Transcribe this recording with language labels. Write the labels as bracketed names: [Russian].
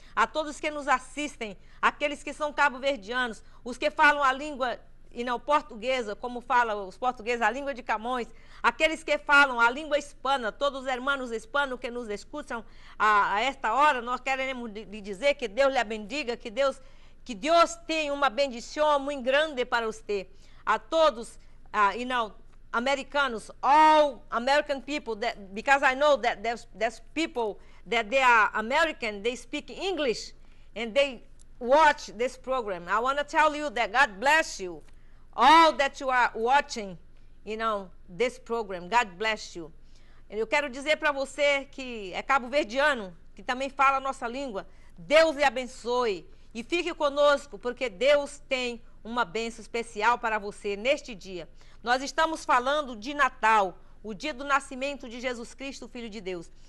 [Portuguese] A todos que nos assistem, aqueles que são cabo-verdianos, os que falam a língua e não portuguesa, como falam os portugueses, a língua de Camões, aqueles que falam a língua hispana, todos os hermanos hispanos que nos escutam a esta hora, nós queremos lhe dizer que Deus lhe bendiga, que Deus tem uma bendição muito grande para você. A todos, Americanos, [English] all American people, because I know that there's people that they are American, they speak English, and they watch this program. I want to tell you that God bless you. All that you are watching, this program, God bless you. [Portuguese] Eu quero dizer para você que é cabo-verdiano, que também fala a nossa língua, Deus lhe abençoe. E fique conosco, porque Deus tem uma bênção especial para você neste dia. Nós estamos falando de Natal, o dia do nascimento de Jesus Cristo, Filho de Deus.